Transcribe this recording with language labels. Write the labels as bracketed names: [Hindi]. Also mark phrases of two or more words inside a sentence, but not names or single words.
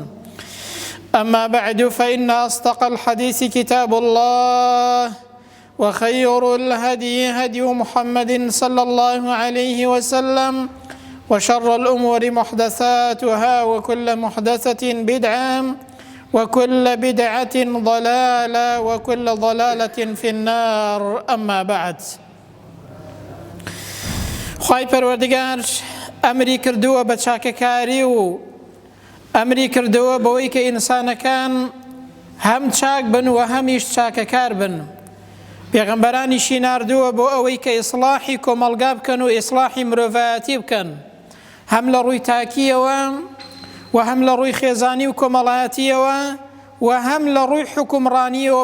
[Arabic] أما بعد، فإن أصدق الحديث كتاب الله، وخير الهدي هدي محمد صلى الله عليه وسلم، وشر الأمور محدثاتها، وكل محدثة بدعة، وكل بدعة ضلالة، وكل ضلالة في النار. أما بعد، [Central Kurdish] خوای پەروەردگار ئەمری کردووە بە چاکەکاری و ئەمری کردووە بەوەی کە ئینسانەکان هەم چاک بن و هەمیش چاکەکار بن. پێغەمبەرانیشی ناردووە بۆ ئەوەی کە ئیسلاحی کۆمەلگا بکەن و ئیسلاحی مرۆڤایەتی بکەن، هەم لە ڕووی تاکیەوە و هەم لە ڕووی خێزانی و کۆمەڵایەتیەوە و هەم لە ڕووی حکومڕانیەوە.